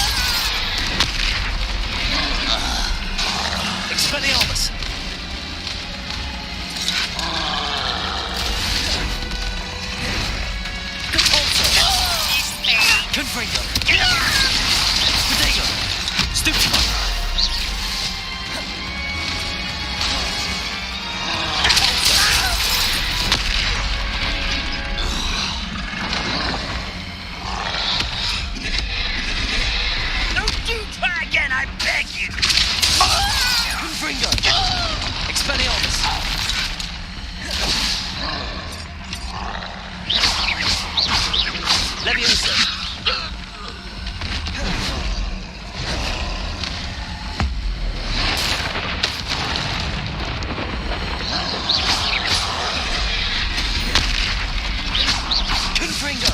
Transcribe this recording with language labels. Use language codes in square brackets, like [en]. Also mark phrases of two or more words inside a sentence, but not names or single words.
[en] Expelliarmus. Depulso. Confringo. Protego. Stupefy. Don't you try again, I beg you. Confringo. Expelliarmus. Levioso. Confringo.